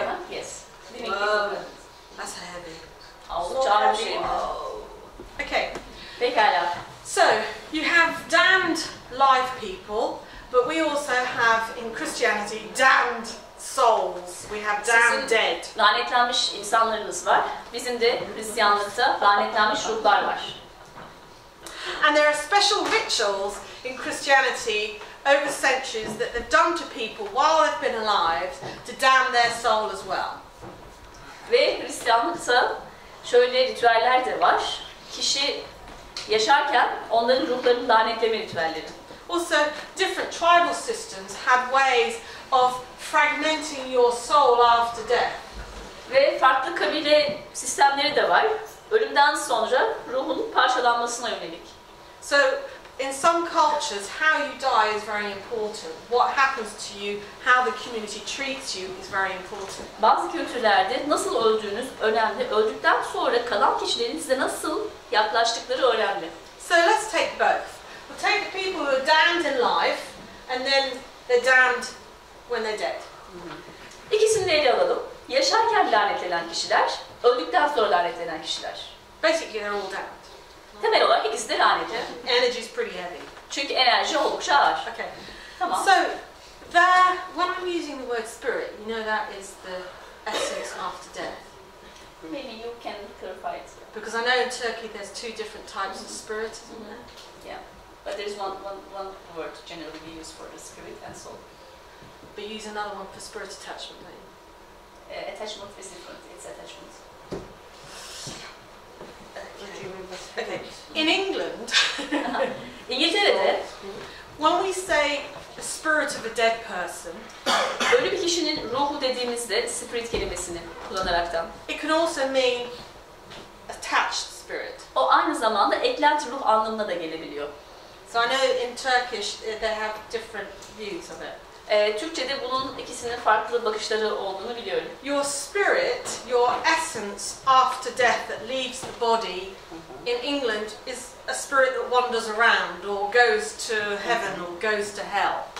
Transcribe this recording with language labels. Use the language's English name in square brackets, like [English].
[English] Uh-huh, yes. Living Wow. people. That's heavy. [Turkish] Oldukça ağır bir şey. [English] Okay. [Turkish] Pekala. [English] So you have damned live people, but we also have in Christianity damned souls. We have damned dead. [Turkish] Lanetlenmiş insanlarımız var. Bizim de Hristiyanlıkta lanetlenmiş ruhlar var. [English] And there are special rituals in Christianity over centuries that they've done to people while they've been alive to damn their soul as well. [Turkish] Ve Hristiyanlıkta şöyle ritüeller de var. Kişi yaşarken onların ruhlarını lanetleme ritüelleri. [English] Also, different tribal systems had ways of fragmenting your soul after death. [Turkish] Ve farklı kabile sistemleri de var. Ölümden sonra ruhun parçalanmasına yönelik. [English] So, in some cultures, how you die is very important. What happens to you, how the community treats you is very important. [Turkish] Bazı kültürlerde nasıl öldüğünüz önemli. Öldükten sonra kalan kişilerin size nasıl yaklaştıkları önemli. [English] So let's take both. We'll take the people who are damned in life, and then they're damned when they're dead. [Turkish] İkisini de ele alalım. Yaşarken lanetlenen kişiler, öldükten sonra lanetlenen kişiler. [English] Basically, they're all damned. [Turkish] Temel olarak ikisi de lanetli. [English] Energy's pretty heavy. [Turkish] Çünkü enerji oldukça ağır. [English] Okay. [Turkish] Tamam. [English] So, there, when I'm using the word spirit, you know that is the essence after death. Maybe you can clarify it. Because I know in Turkey there's two different types of spirit, isn't there? Yeah. But there is one word generally we use for the spirit and soul. But you use another one for spirit attachment, don't you? Attachment is different. It's attachment. Okay. In England, [Turkish] İngiltere'de [English] when we say the spirit of a dead person, [Turkish] ölü bir kişinin ruhu dediğimizde spirit kelimesini kullanaraktan [English] it can also mean attached spirit. [Turkish] o aynı zamanda eklenti ruh anlamına da gelebiliyor. [English] So I know in Turkish they have different views of it. [Turkish] Türkçe'de bunun ikisinin farklı bakışları olduğunu biliyorum. [English] Your spirit, your essence after death that leaves the body in England is a spirit that wanders around or goes to heaven or goes to hell.